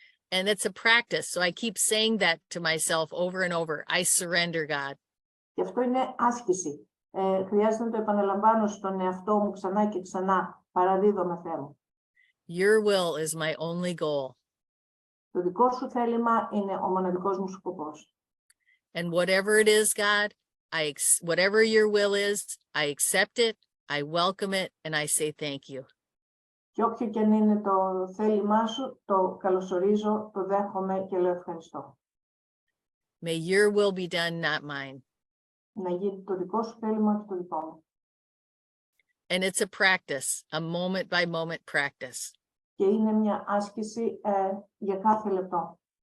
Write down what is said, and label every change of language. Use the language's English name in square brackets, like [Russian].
[English] And it's a practice, so I keep saying that to myself over and over. I surrender, God. [Greek] Και αυτό είναι άσκηση. Χρειάζεται να το επαναλαμβάνω στον εαυτό μου ξανά και ξανά. Παραδίδομαι, Θεέ μου. [English] Your will is my only goal. [Greek] Το δικό σου θέλημα είναι ο μοναδικός μου σκοπός. [English] And whatever it is, God, whatever your will is, I accept it, I welcome it, and I say thank you. [Greek] Και όποιο και αν είναι το θέλημά σου, το καλωσορίζω, το δέχομαι και λέω ευχαριστώ. [English] May your will be done, not mine. [Greek] Να γίνει το δικό σου θέλημα και το δικό μου. [English] And it's a practice, a moment by moment practice. [Greek] Και είναι μια άσκηση για κάθε λεπτό.